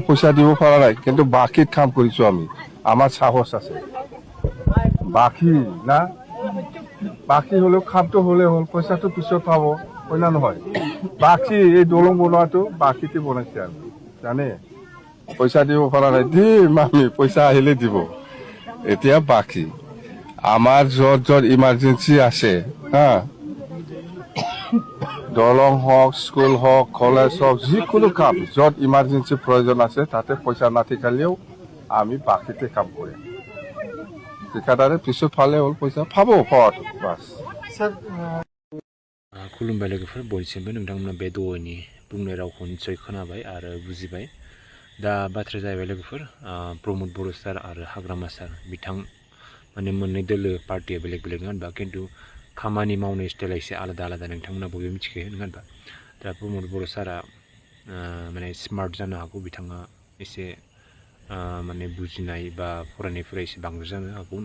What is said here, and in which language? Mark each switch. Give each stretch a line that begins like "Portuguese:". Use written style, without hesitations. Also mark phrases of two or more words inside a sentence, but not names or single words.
Assamese: পইচা দিব পৰা নাই কিন্তু বাকীত কাম কৰিছো আমি আমাৰ সাহস আছে বাকী না বাকী হলেও কামটো হলে হ'ল পইচাটো পিছত পাব হয় না নহয় বাকী এই দলং বনোৱাটো বাকীতে বনাইছে আমি জানে পইচা দিব পৰা নাই দিম আমি পইচা আহিলে দিব এতিয়া বাকী আমাৰ য'ত য'ত ইমাৰ্জেঞ্চি আছে হা দলং হওক স্কুল হওক কলেজ হওক যিকোনো কাম য'ত ইমাৰ্জেঞ্চি প্ৰয়োজন আছে তাতে পইচা নাথাকিলেও আমি বাকীতে কাম কৰিম ঠিকাদাৰে পিছত ফালে হ'ল পইচা পাব পাৱাটো বাছ
Bodo: खुलुमबाय लोगोफोर बयनिसिमबो नोंथांमोना बे द'नि बुंनाय रावखौ निस्सय खोनाबाय आरो बुजिबाय दा बाथ्राया जाहैबाय लोगोफोर प्रमोद बर' सार आरो हाग्रामा सार बिथां माने मोननै दोलो पार्टिया बेलेग बेलेग नङा होनबा खिन्थु खामानि मावनाय स्टाइला एसे आलादा आलादा नोंथांमोना बयबो मिथिखायो नङा होनबा दा प्रमोद बर' सारा माने स्मार्ट जानो हागौ बिथाङा एसे माने बुजिनाय बा फरायनायफोरा एसे बांद्राय जानो हागौ नङा